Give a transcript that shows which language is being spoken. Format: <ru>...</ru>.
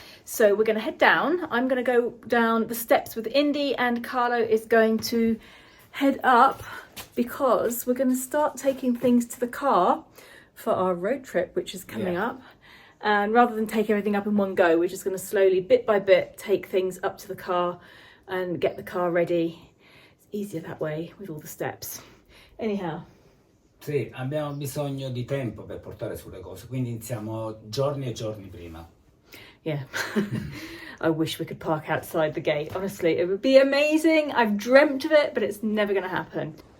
<en>So we're going to head down. I'm going to go down the steps with Indy, and Carlo is going to head up because we're going to start taking things to the car for our road trip, which is coming up. And rather than take everything up in one go, we're just going to slowly, bit by bit, take things up to the car and get the car ready. It's easier that way with all the steps. Anyhow.</en> <it>Sì, abbiamo bisogno di tempo per portare sulle cose, quindi iniziamo giorni e giorni prima.</it> <en>Yeah. I wish we could park outside the gate. Honestly, it would be amazing. I've dreamt of it, but it's never going to happen.</en>